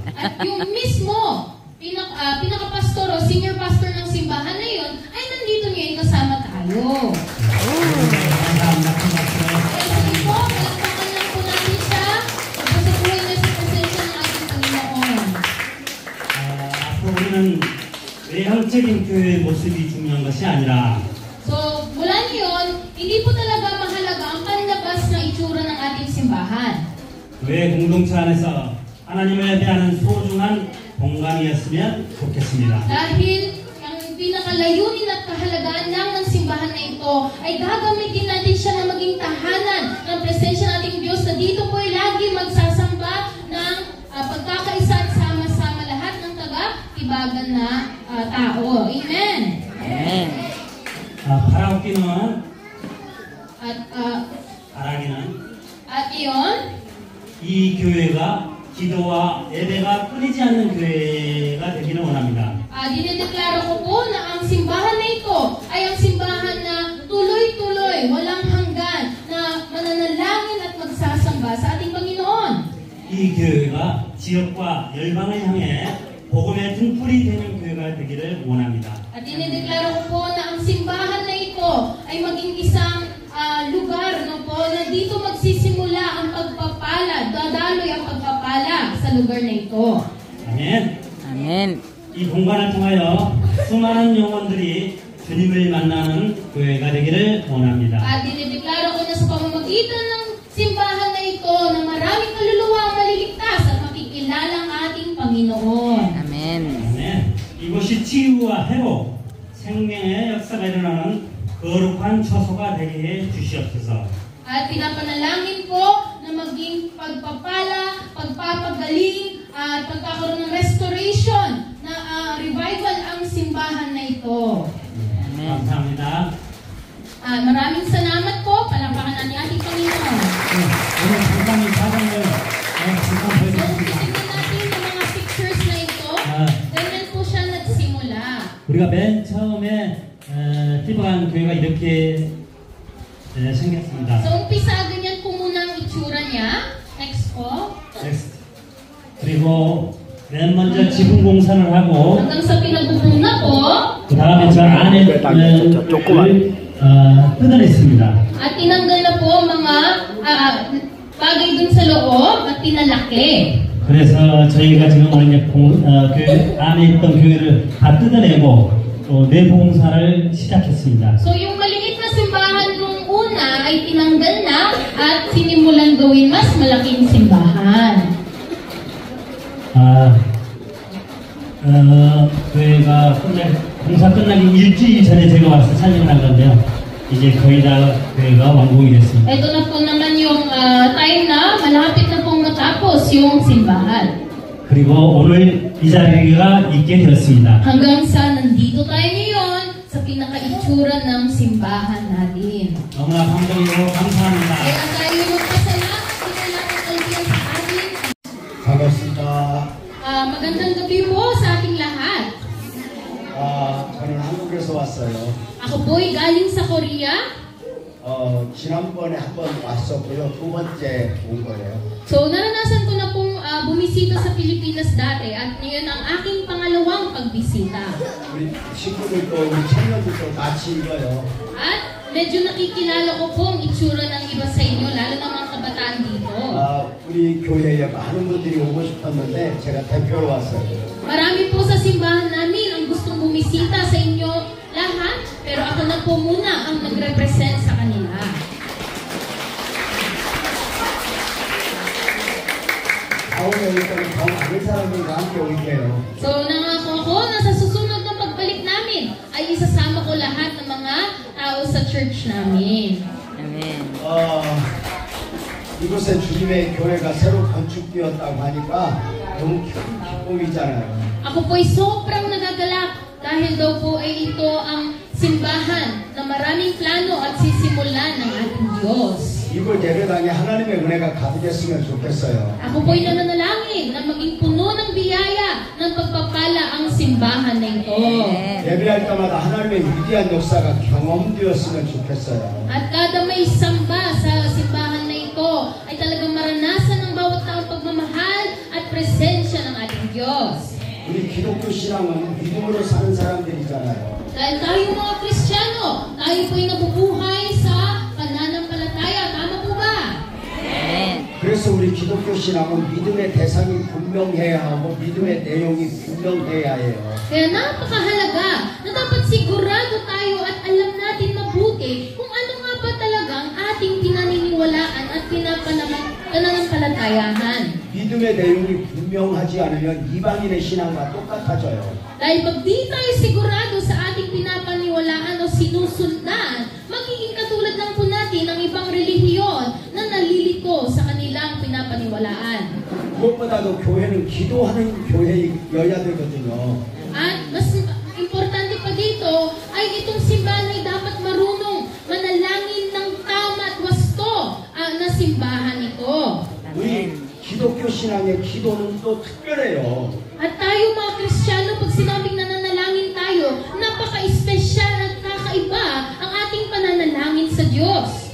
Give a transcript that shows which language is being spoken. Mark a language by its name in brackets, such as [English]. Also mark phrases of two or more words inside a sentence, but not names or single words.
[Filipino] At yung mismo pinaka-pastor o [English] senior pastor [Filipino] ng simbahan na yun ay nandito ngayon kasama tayo. [Korean] 감사합니다. 큰 박수. [Filipino] Kaya sige po, palakpakan lang po natin siya. Pagpasatuloy na sa presensya ng ating Panginoon. [Korean] 앞으로 우리는 외형적인 교회의 모습이 중요한 것이 아니라 [Filipino] So, mula ngayon, hindi po talaga mahalaga ang panlabas na itsura ng ating simbahan. [Korean] 교회 공동체 안에서 하나님을 예배하는 소중한 공간이었으면 좋겠습니다. [Filipino] Dahil ang pinakalayunin at kahalagaan lang ng simbahan na ito ay gagamitin natin siya na maging tahanan ng presensya nating Diyos na dito po ay lagi magsasamba ng pagkakaisa at sama-sama lahat ng taga-Tibagan na tao. Amen! [Korean] 파라오키는 [Filipino] At iyon, [Korean] 이 교회가 기도와 예배가 끊이지 않는 교회가 되기를 원합니다. [Filipino] dinideklara ko po na ang simbahan na ito ay ang simbahan na tuloy-tuloy, walang hanggan, na mananalangin at magsasamba sa ating Panginoon. [Korean] 이 교회가 지역과 열방을 향해 복음의 등불이 되는 교회가 되기를 원합니다. [Filipino] At dinideklara ko po na ang simbahan na ito ay maging isang lugar na dito magsisimula ang pagpapala, dadaloy ang pagpapala sa lugar na ito. [Korean] 아멘. 아멘. 이 공간을 통하여 수많은 영혼들이 주님을 만나는 교회가 되기를 원합니다. [Filipino] At dinideklara ko na sa pamamagitan ng simbahan na ito na maraming kaluluwa ang maliligtas at makikilala ang ating Panginoon. [Korean] 아멘. 아멘. 이곳이 치유와 회복, 생명의 역사가 일어나는 거룩한 처소가 되게 해 주시옵소서. [Filipino] At pinapanalangin ko na maging pagpapala, pagpapagaling, at pagkakaroon ng restoration na revival ang simbahan na ito. [Korean] 감사합니다. [Filipino] Maraming salamat po. Palakpakan natin ating Panginoon. [Korean] 오늘 잠깐만 사장을 잠깐 So, 보여드립니다. [Filipino] titignan natin yung mga pictures na ito. Ganyan po siya nagsimula. [Korean] 우리가 맨 처음에 띠바간 교회가 이렇게 생겼습니다. [Filipino] So, umpisa, ganyan po muna ang itsura niya. Next po. [Korean] 넥스트. 그리고 맨 먼저 지붕 공사를 하고 [Filipino] Hanggang sa pinagpupuna po. [Korean] 그 다음에 저 안에 뜯어냈습니다. [Filipino] At tinanggal na po mga bagay dun sa loob at pinalaki. [Korean] 그래서 저희가 지금 오늘 이제 그 안에 있던 교회를 다 뜯어내고 또 내봉사를 시작했습니다. [Filipino] So yung maliit na simbahan nung una ay tinanggal na at sinimulan gawin mas malaking simbahan. [Korean] 교회가 공사 끝나기 일주일 전에 제가 와서 촬영을 한 건데요. 이제 거의 다 교회가 완공이 됐습니다. [Filipino] Ito na po naman yung time na malapit na pong matapos yung simbahan. [Korean] 그리고 오늘 이 자리가 있게 되었습니다. [Filipino] Hanggang sa nandito tayo ngayon sa pinaka-itsura ng simbahan natin. [Korean] 너무나 감동이고 감사합니다. [Filipino] Kaya tayo magpasalamat sa sa atin. [Korean] 반갑습니다. [Filipino] Magandang gabi po sa ating lahat. [Korean] 저는 한국에서 왔어요. [Filipino] Ako po'y galing sa Korea. [Korean] 지난번에 한 번 왔었고요. 두 번째 온 거예요. [Filipino] So, naranasan ko na pong bumisita sa Pilipinas dati at ngayon ang aking pangalawang pagbisita. [Korean] 우리 친구들도 우리 청년들도 같이 읽어요. [Filipino] At medyo nakikilala ko po ang itsura ng iba sa inyo, lalo na mga kabataan dito. [Korean] 우리 교회에 많은 분들이 오고 싶었는데 제가 대표로 왔어요. [Filipino] Marami po sa simbahan namin ang gustong bumisita sa inyo lahat, pero ako na po muna ang nag-represent sa kanila. [Korean] 다음에 올 때는 더 많은 사람들과 함께 올게요. [Filipino] So, nangako ako na sa susunod na pagbalik namin ay isasama ko lahat ng mga tao sa church namin. [Korean] 아멘. 이곳에 주님의 교회가 새로 건축되었다고 하니까 너무 기쁨이잖아요. [Filipino] Ako po'y sobrang nagagalak dahil daw po ay ito ang simbahan na maraming plano at sisimulan ng ating Diyos. [Korean] 이곳 예배당에 하나님의 은혜가 가득했으면 좋겠어요. [Filipino] Ako po'y nananalangin na maging puno ng biyaya ng pagpapala ang simbahan na ito. [Korean] 예배할 때마다 하나님의 위대한 역사가 경험되었으면 좋겠어요. [Filipino] At kada may samba sa simbahan na ito ay talagang maranasan ng bawat taong pagmamahal at presensya ng ating Diyos. [Korean] 우리 기독교 신앙은 믿음으로 사는 사람들이잖아요. [Filipino] Dahil tayo mga Kristiyano, tayo po'y nabubuhay sa pananampalataya. Tama po ba? [Korean] 그래서 우리 기독교 신앙은 믿음의 대상이 분명해야 hago, 믿음의 내용이 분명해야 해요. [Filipino] Kaya napakahalaga na dapat sigurado tayo at alam natin mabuti kung ano nga ba talaga ang ating pinaniniwalaan at pananampalatayahan. [Korean] 믿음의 내용이 분명하지 않으면 이방인의 신앙과 똑같아져요. [Filipino] Dahil pag di tayo sigurado sa ating pinapaniwalaan o sinusundan, magiging katulad lang po natin ang ibang relihiyon na nalilito sa kanilang pinapaniwalaan. [Korean] 무엇보다도 교회는 기도하는 교회여야 되거든요. [Filipino] At mas importante pa dito ay itong simbahan ay dapat marunong manalangin ng tama [Korean] 기독교 신앙의 기도는 또 특별해요. [Filipino] At tayo mga Kristiyano, pag sinabing nananalangin tayo, napaka-espesyal at kakaiba ang ating pananalangin sa Diyos.